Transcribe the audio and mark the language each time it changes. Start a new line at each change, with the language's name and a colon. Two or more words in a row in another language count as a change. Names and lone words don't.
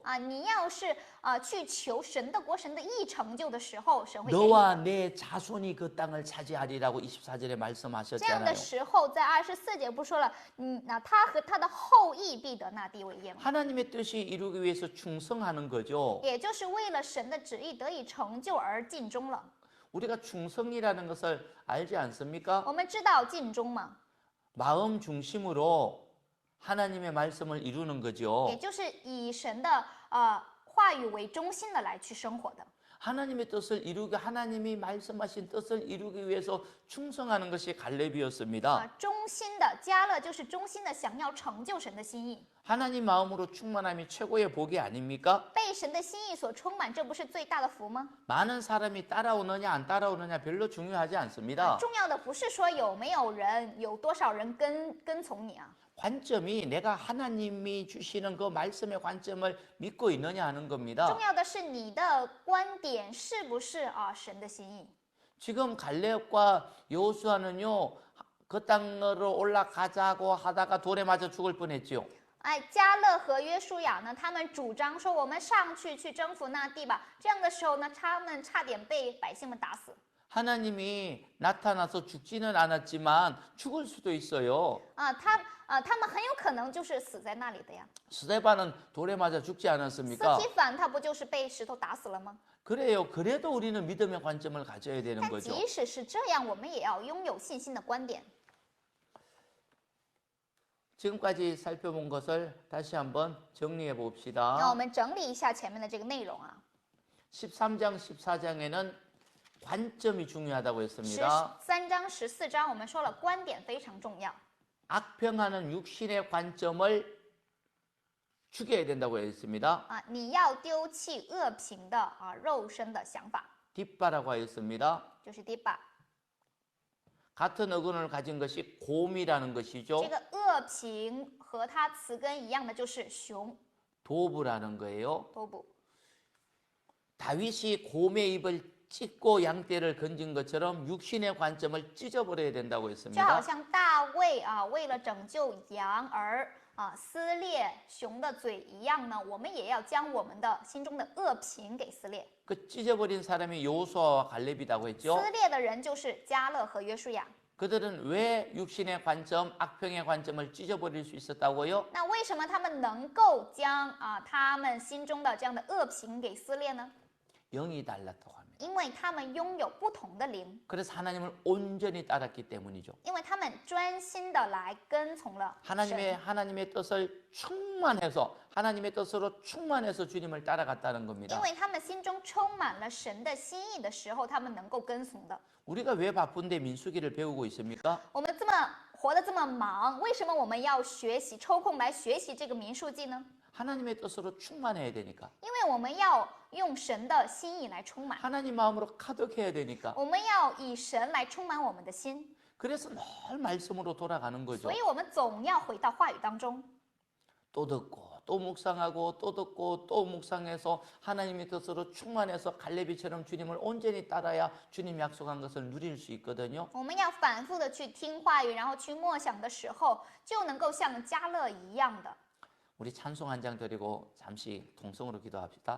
Chinese: 你要是去求神的国、神的意成就的时候，神会给你。
Korean: 너와 내 자손이 그 땅을 차지하리라고 24절에
Chinese: 这样的
Korean: 말씀하셨잖아요.
Chinese: 时候，在24节不说了，那他和他的后裔必得那地为业吗？
Korean: 하나님의 뜻이 이루기 위해서 충성하는 거죠.
Chinese: 也就是为了神的旨意得以成就而尽忠了。
Korean: 우리가 충성이라는 것을 알지 않습니까?
Chinese: 我们知道尽忠嘛，
Korean: 마음 중심으로 하나님의 말씀을 이루는 거죠.
Chinese: 也就是以神的话语为中心的来去生活的。
Korean: 하나님의 뜻을 이루기 하나님이 말씀하신 뜻을 이루기 위해서 충성하는 것이 갈렙이었습니다.
Chinese: 忠心的迦勒就是忠心的想要成就神的心意，
Korean: 하나님 마음으로 충만함이 최고의 복이 아닙니까?
Chinese: 被神的心意所充满，这不是最大的福吗？
Korean: 많은 사람이 따라오느냐 안 따라오느냐 별로 중요하지 않습니다.
Chinese: 重要的不是说有没有人，有多少人跟从你啊，
Korean: 관점이 내가 하나님이 주시는 그 말씀의 관점을 믿고 있느냐 하는 겁니다.
Chinese: 重要的是你的观点是不是神的心意。
Korean: 지금 갈렙과 여호수아는요, 그 땅으로 올라가자고 하다가 돌에 맞아 죽을 뻔했죠.
Chinese: 迦勒和约书亚呢，他们主张说我们上去征服那地吧。这样的时候呢，他们差点被百姓们打死。
Korean: 하나님이 나타나서 죽지는 않았지만 죽을 수도 있어요.
Chinese: 他们很有可能就是死在那里的呀。
Korean: 스데반은 돌에 맞아 죽지
Chinese: 斯
Korean: 않았습니까?
Chinese: 提反他不就是被石头打死了吗？
Korean: 그래요. 그래도 우리는 믿음의 관점을 가져야 되는
Chinese: 但
Korean: 거죠.
Chinese: 即使是这样，我们也要拥有信心的观点。
Korean: 지금까지 살펴본 것을 다시 한번 정리해
Chinese: 那我
Korean: 봅시다.
Chinese: 们整理一下前面的这个内容啊。
Korean: 13장, 14장에는 관점이 중요하다고
Chinese: 13
Korean: 했습니다.
Chinese: 章、14章我们说了，观点非常重要
Korean: 악평하는 육신의 관점을 죽여야 된다고 했습니다.
Chinese: 啊！你要丢弃恶评的肉身的想法，
Korean: 뒷바라고 하였습니다.
Chinese: 就是 diba。
Korean: 같은 어근을 가진 것이 곰이라는 것이죠.
Chinese: 这个恶评和它词根一样的就是熊
Korean: 도부라는 거예요.
Chinese: 多部。
Korean: 다윗이 곰의 입을 찢고 양떼를 건진 것처럼 육신의 관점을 찢어버려야 된다고
Chinese: 就好
Korean: 했습니다.
Chinese: 像大卫为了拯救羊而撕裂熊的嘴一样呢，我们也要将我们的心中的恶评给撕裂。
Korean: 그 찢어버린 사람이 요수아와 갈렙이라고 했죠.
Chinese: 撕裂的人就是迦勒和约书亚。
Korean: 그들은 왜 육신의 관점, 악평의 관점을 찢어버릴 수 있었다고요?
Chinese: 那为什么他们能够将他们心中的这样的恶评给撕裂呢？
Korean: 영이 달랐다고 합니다.
Chinese: 因为他们拥有不同的灵，
Korean: 그래서 하나님을 온전히 따랐기 때문이죠.
Chinese: 因为他们专心的来跟从了神。
Korean: 하나님의 뜻을 충만해서 하나님의 뜻으로 충만해서 주님을 따라갔다는
Chinese: 因
Korean: 겁니다.
Chinese: 为他们心中充满了神的心意的时候，他们能够跟从的。
Korean: 우리가 왜 바쁜데 민수기를 배우고 있습니까?
Chinese: 我们活得这么忙，为什么我们要学习抽空来学习这个民数记呢？
Korean: 하나님의 뜻으로 충만해야 되니까.
Chinese: 因为我们要用神的心意来充满，
Korean: 하나님 마음으로 가득해야 되니까.
Chinese: 我们要以神来充满我们的心，
Korean: 그래서 늘 말씀으로 돌아가는 거죠.
Chinese: 所以我们总要回到话语当中。
Korean: 또 듣고 또 묵상하고 또 듣고 또 묵상해서 하나님의 뜻으로 충만해서 갈렙이처럼 주님을 온전히 따라야 주님 약속한 것을 누릴 수 있거든요.
Chinese: 我们要反复的去听话语，然后去默想的时候，就能够像迦勒一样的。
Korean: 우리 찬송 한 장 드리고 잠시 동성으로 기도합시다.